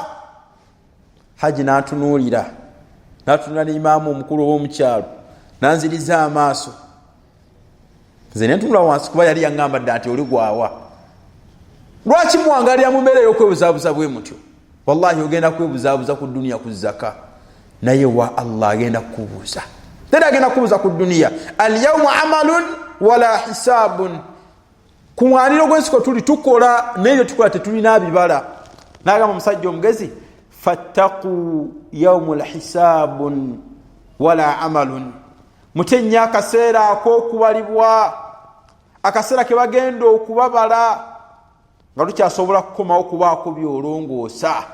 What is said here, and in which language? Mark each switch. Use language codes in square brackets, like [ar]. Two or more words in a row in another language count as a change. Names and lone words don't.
[lg] Haji n'atunuulira ne imaamu omukulu ow'omu kyalo n'anziriza amaaso. Nze ne ntunula wansi kuba yali yaŋŋamba dda nti oli gwawa. Lwaki muwangalira mu mbeera y'okwebuzaabuza bwe mutyo? Wallahi ogenda kwebuzaabuza ku duniya ku zaka naye wa Allah agenda kukubuuza. Tera agenda kubuuza ku duniya. [ar] اليوم عمل ولا حساب. [lg] Ku mwaniro gw'ensiko tuli tukola naye tukola tetulina bibala. N'agamba omusajja omugezi [ar] فاتقوا يوم الحساب ولا عمل. [lg] Mutenya akaseera ak'okubalibwa, akaseera ke bagenda okubabala nga tukyasobola kukomawo kubaako byolongoosa.